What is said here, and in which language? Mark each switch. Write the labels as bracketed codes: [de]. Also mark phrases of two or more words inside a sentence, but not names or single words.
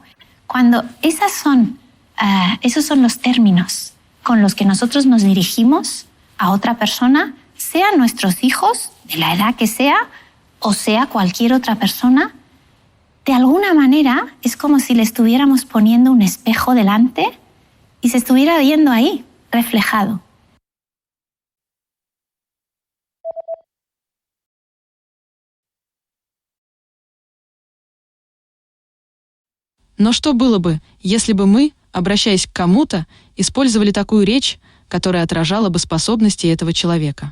[es] Cuando esos son los términos con los que nosotros nos dirigimos a otra persona, sean nuestros hijos, de la edad que sea, o sea cualquier otra persona, de alguna manera es como si le estuviéramos poniendo un espejo delante y se estuviera viendo ahí, reflejado. [ru] Но что было бы, если бы мы, обращаясь к кому-то, использовали такую речь, которая отражала бы способности этого человека?